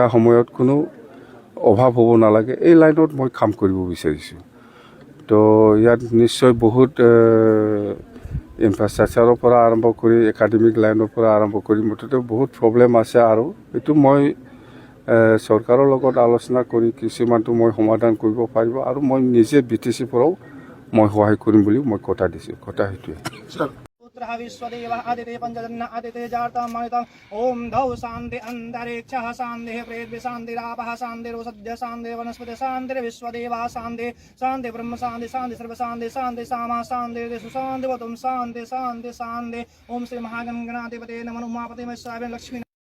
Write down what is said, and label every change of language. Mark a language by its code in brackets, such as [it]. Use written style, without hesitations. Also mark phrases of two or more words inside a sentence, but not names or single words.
[as] সময়ত কোনো অভাৱ হ'ব নালাগে এই লাইনত মই কাম কৰিব বিচাৰিছোঁ তো ইয়াত নিশ্চয় বহুত ইনফ্ৰাষ্ট্ৰাকচাৰৰ পৰা আৰম্ভ কৰি একাডেমিক লাইনৰ পৰা আৰম্ভ কৰি মুঠতে বহুত প্ৰব্লেম আছে আৰু এইটো মই চৰকাৰৰ লগত আলোচনা কৰি কিছুমানটো মই সমাধান কৰিব পাৰিব আৰু মই নিজে BTC পৰাও মই সহায় কৰিম বুলি মই কথা দিছোঁ কথা সেইটোৱে [sa] विश्वदेव आदिते पंचजन्य आदिते जातमयतम ओम धौ शांति अंतरिक्षः शांतिः पृथ्वी शांतिरापः शांतिरोषध्य शांति वनस्पति शांति विश्वदेव शांति शांति ब्रह्म शांति शांति सर्व शांति शांति सामा शांति सुशांति वतुम शांति शांति शांति ओम श्री महागणगणाधिपते नमः उमापते महेश्वराय लक्ष्मी